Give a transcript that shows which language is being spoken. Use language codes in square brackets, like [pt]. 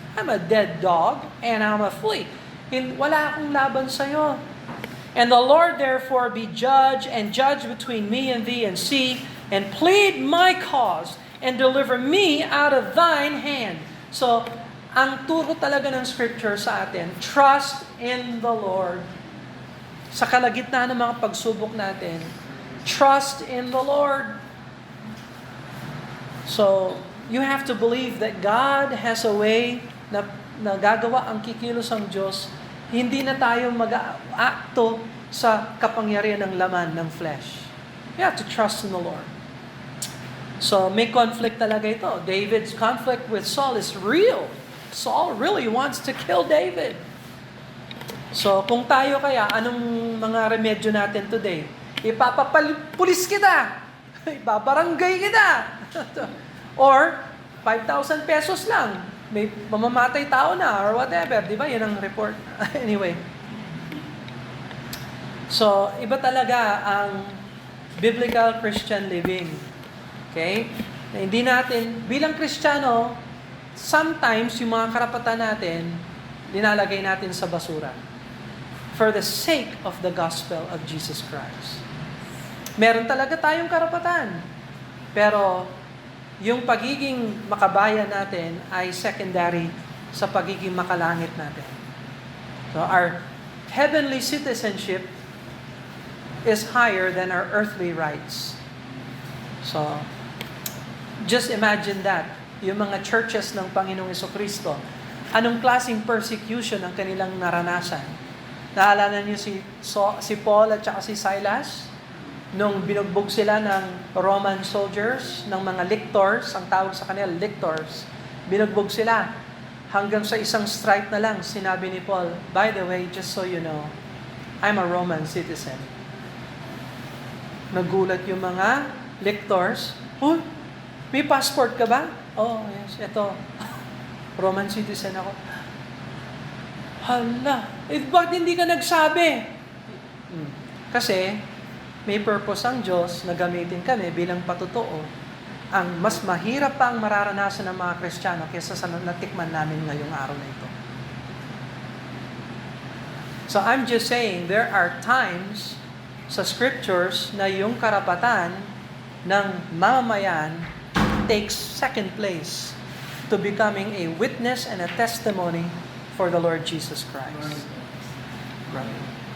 [en] I'm a dead dog and I'm a flea. [tl] Wala akong laban sa iyo. [en] And the Lord therefore be judge and judge between me and thee and see and plead my cause and deliver me out of thine hand. [tl] So, ang turo talaga ng Scripture sa atin, [en] trust in the Lord. [tl] Sa kalagitnaan ng mga pagsubok natin, [en] trust in the Lord. So, you have to believe that God has a way [tl] na gagawa ang kikilos ang Diyos. Hindi na tayo mag-aakto sa kapangyarihan ng laman ng flesh. [en] You have to trust in the Lord. [tl] So, may conflict talaga ito. [en] David's conflict with Saul is real. Saul really wants to kill David. [tl] So, kung tayo kaya, anong mga remedyo natin today? Ipapapulis kita! Ibabarangay kita! Or, 5,000 pesos lang. May mamamatay tao na [en] or whatever. [tl] Di ba? Yan ang report. Anyway. So, iba talaga ang biblical Christian living. Okay? Na hindi natin, bilang Kristiyano, sometimes yung mga karapatan natin, linalagay natin sa basura. [en] For the sake of the gospel of Jesus Christ. [tl] Meron talaga tayong karapatan. Pero, yung pagiging makabayan natin ay secondary sa pagiging makalangit natin. [en] So, our heavenly citizenship is higher than our earthly rights. So, just imagine that. [tl] Yung mga churches ng Panginoong Jesucristo, anong klaseng persecution ang kanilang naranasan? Naalala niyo si Paul at saka si Silas? Nung binugbog sila ng Roman soldiers, ng mga lictors, ang tawag sa kanila, lictors, binugbog sila. Hanggang sa isang strike na lang, sinabi ni Paul, [en] by the way, just so you know, I'm a Roman citizen. [tl] Nagulat yung mga lictors, may passport ka ba? [en] Oh, yes, [tl] ito. Roman citizen ako. Hala, bakit hindi ka nagsabi? Kasi may purpose ang Diyos na gamitin kami bilang patotoo. Ang mas mahirap pa ang mararanasan ng mga Kristiyano kaysa sa natikman namin ngayong araw na ito. [en] So I'm just saying, there are times [tl] sa scriptures na yung karapatan ng mamamayan [en] takes second place to becoming a witness and a testimony for the Lord Jesus Christ. Right.